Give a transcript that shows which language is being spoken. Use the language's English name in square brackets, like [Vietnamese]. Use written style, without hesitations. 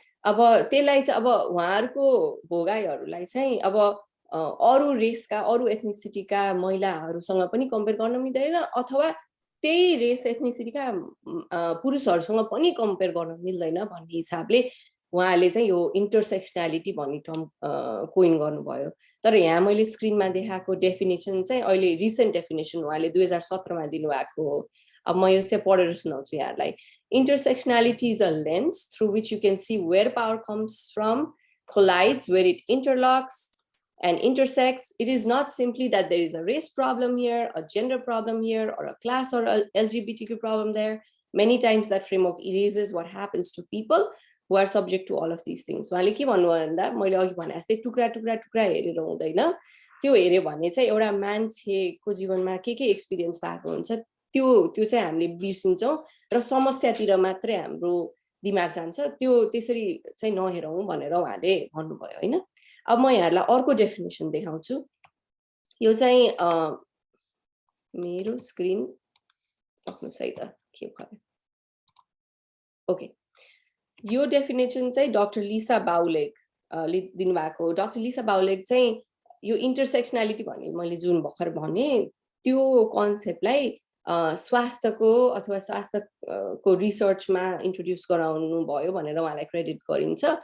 [Nepali] अब त्यसलाई चाहिँ अब उहाँहरूको भोगाइहरूलाई चाहिँ अब अरू रेसका, अरू एथनिसिटीका महिलाहरूसँग पनि कम्पेयर गर्न मिल्दैन अथवा त्यही रेस एथनिसिटीका पुरुषहरूसँग पनि कम्पेयर गर्न मिल्दैन भन्ने हिसाबले उहाँले चाहिँ यो इन्टरसेक्सनालिटी भन्ने टर्म कोइन गर्नुभयो। तर यहाँ मैले स्क्रिनमा देखाएको डेफिनेसन चाहिँ अहिले रिसेन्ट डेफिनेसन उहाँले 2017 मा दिनुभएको हो। अब म यो चाहिँ पढेर सुनाउँछु यहाँलाई। [English] Intersectionality is a lens through which you can see where power comes from, collides, where it interlocks and intersects. It is not simply that there is a race problem here, a gender problem here, or a class or a LGBTQ problem there. Many times that framework erases what happens to people who are subject to all of these things. [Nepali] उहाँले के भन्नुभयो भन्दा मैले अघि भने जस्तै टुक्रा टुक्रा टुक्रा हेरेर हुँदैन। त्यो हेर्यो भने चाहिँ एउटा मान्छेको जीवनमा के एक्सपिरियन्स भएको हुन्छ त्यो चाहिँ हामीले बिर्सिन्छौँ र समस्यातिर मात्रै हाम्रो दिमाग जान्छ। त्यो त्यसरी चाहिँ नहेरौँ भनेर उहाँले भन्नुभयो हैन। अब म यहाँलाई अर्को डेफिनेसन देखाउँछु। यो चाहिँ मेरो स्क्रिन सही त के भयो। ओके, यो डेफिनेसन चाहिँ डाक्टर लिसा बाउलेगले दिनुभएको। डाक्टर लिसा बाउलेग चाहिँ यो इन्टरसेक्सनालिटी भन्ने मैले जुन भर्खर भने त्यो कन्सेप्टलाई स्वास्थ्यको अथवा स्वास्थ्यको रिसर्चमा इन्ट्रोड्युस गराउनु भयो भनेर उहाँलाई क्रेडिट गरिन्छ।